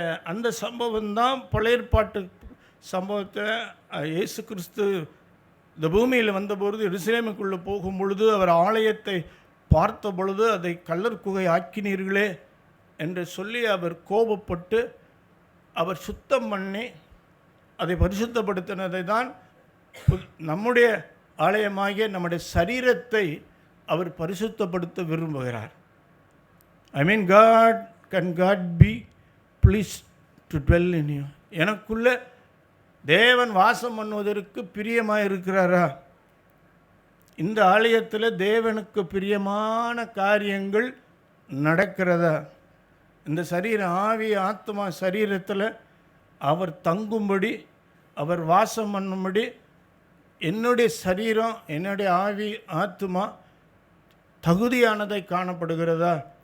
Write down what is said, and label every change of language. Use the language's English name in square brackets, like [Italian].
[Tamil] அந்த சம்பவம்தான் பழைய ஏற்பாட்டு சம்பவத்தை இயேசு கிறிஸ்து இந்த பூமியில் வந்தபொழுது, எருசலேமுக்குள்ளே போகும் பொழுது, அவர் ஆலயத்தை பார்த்த பொழுது, அதை கல்லர் குகை ஆக்கினீர்களே என்று சொல்லி அவர் கோபப்பட்டு அவர் சுத்தம் பண்ணி அதை பரிசுத்தப்படுத்தினதை தான் நம்முடைய ஆலயமாகிய நம்முடைய சரீரத்தை அவர் பரிசுத்தப்படுத்த விரும்புகிறார். [English] I mean, God be pleased to dwell in you. [Tamil] எனக்குள்ள தேவன் வாசம் பண்ணுவதற்கு பிரியமாக இருக்கிறாரா? இந்த ஆலயத்தில் தேவனுக்கு பிரியமான காரியங்கள் நடக்கிறதா? இந்த சரீரம், ஆவி, ஆத்மா சரீரத்தில் அவர் தங்கும்படி, அவர் வாசம் பண்ணும்படி என்னுடைய சரீரம், என்னுடைய ஆவி, ஆத்மா தகுதியானதை காணப்படுகிறதா?